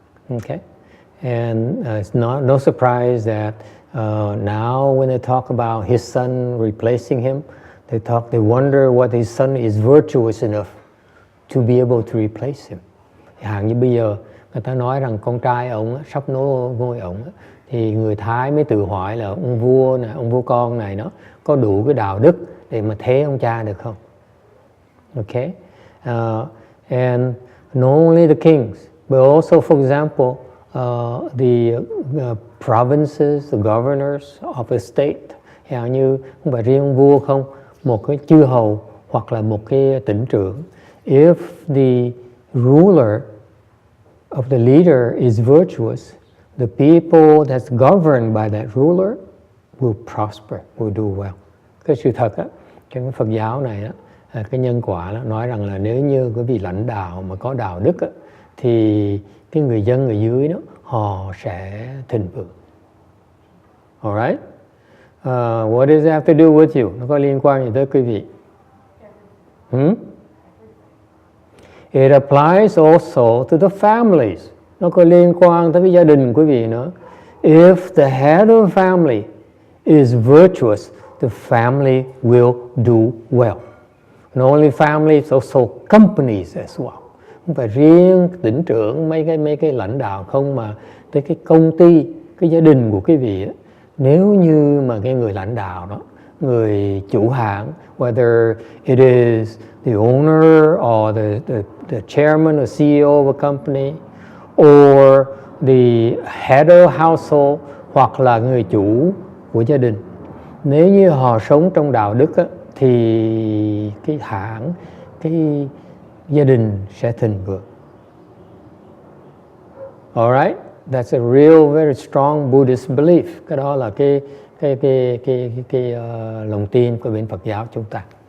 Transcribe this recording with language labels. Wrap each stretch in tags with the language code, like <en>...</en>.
<en>Okay, and it's no surprise that now when they talk about his son replacing him, they wonder what his son is virtuous enough to be able to replace him.</en> <vi>Hàng như bây giờ người ta nói rằng con trai ông sắp nối ngôi ông, thì người Thái mới tự hỏi là ông vua con này nó có đủ cái đạo đức để mà thế ông cha được không?</vi> <en>Okay, and not only the kings, but also, for example, the provinces, the governors of a state.</en> <vi>Hầu như không phải riêng vua không, một cái chư hầu hoặc là một cái tỉnh trưởng.</vi> <en>If the ruler of the leader is virtuous, the people that's governed by that ruler will prosper, will do well.</en> <vi>Cái sự thật á, trong cái Phật giáo này á, cái nhân quả đó, nói rằng là nếu như cái vị lãnh đạo mà có đạo đức á, thì cái người dân ở dưới đó họ sẽ thịnh vượng.</vi> <en>Alright? What does it have to do with you?</en> <vi>Nó có liên quan gì tới quý vị?</vi> <en>It applies also to the families.</en> <vi>Nó có liên quan tới cái gia đình quý vị nữa.</vi> <en>If the head of the family is virtuous, the family will do well. Not only families, also companies as well.</en> <vi>Không phải riêng tỉnh trưởng, mấy cái lãnh đạo không, mà tới cái công ty, cái gia đình của quý vị ấy, nếu như mà cái người lãnh đạo đó, người chủ hãng,</vi> <en>whether it is the owner or the chairman or CEO of a company, or the head of household,</en> <vi>hoặc là người chủ của gia đình, nếu như họ sống trong đạo đức á, thì cái hãng, cái gia đình sẽ thịnh vượng.</vi> <en>Alright, that's a real very strong Buddhist belief.</en> <vi>Cái đó là cái lòng tin của bên Phật giáo chúng ta.</vi>